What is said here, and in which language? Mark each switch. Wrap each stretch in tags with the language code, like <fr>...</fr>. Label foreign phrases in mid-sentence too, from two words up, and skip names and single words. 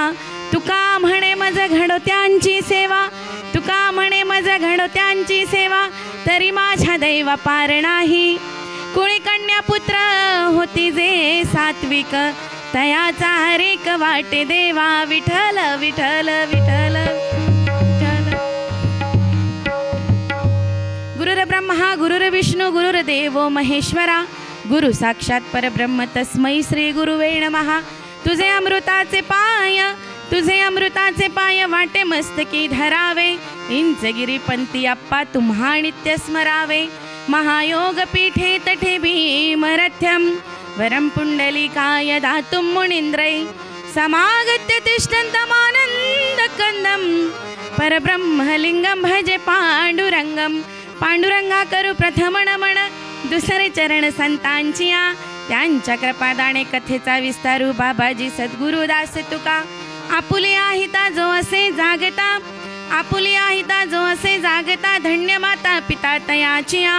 <mr>तुका म्हणे मज घडोत्यांची सेवा, तुका म्हणे मज घडोत्यांची सेवा, तरी माझ्या दैवा पार नाही. कुळी कन्या पुत्र होती जे सात्विक, तयाचा हरेक वाटे देवा. विठ्ठल विठ्ठल विठ्ठल विठ्ठल.</mr> <sa>गुरुर्ब्रह्मा गुरुर्विष्णू गुरुर्देवो महेश्वरा, गुरु साक्षात परब्रह्म तस्मै श्री गुरुवे नमः.</sa> <mr>तुझे अमृताचे पाय, तुझे अमृताचे पाय वाटे मस्तकी धरावे. इंचगिरीपंथी अप्पा तुम्हा नित्य स्मरावे.</mr> <sa>महायोग पीठे तठे भीमरथ्यम, वरम पुंडलिकाय दातुं मुनींद्रै. समागत्य तिष्ठन्तमानन्द कंदम, परब्रह्मलिंगम भजे पांडुरंगम.</sa> <mr>पांडुरंगा करू प्रथम नमन, दुसरे चरण संतांचिया. त्यांच्या कृपादाने कथेचा विस्तारू बाबाजी सद्गुरुदास तुका. आपुले आहिता जो असे जागता, आपुले आहिता जो असे जागता, धन्य माता पिता तयाचिया.</mr>